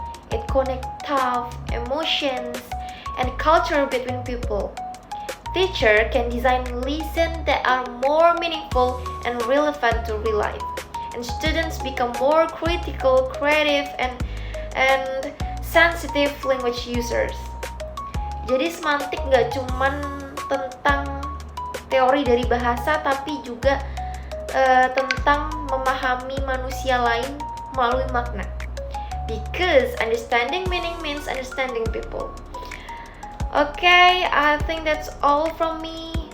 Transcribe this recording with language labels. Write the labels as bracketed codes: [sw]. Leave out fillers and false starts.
[en] It connects thought, emotions, and culture between people. Teacher can design lessons that are more meaningful and relevant to real life. And students become more critical, creative, and sensitive language users. [id] Jadi semantik gak cuman tentang teori dari bahasa, tapi juga tentang memahami manusia lain melalui makna. [en] Because understanding meaning means understanding people. Okay, I think that's all from me.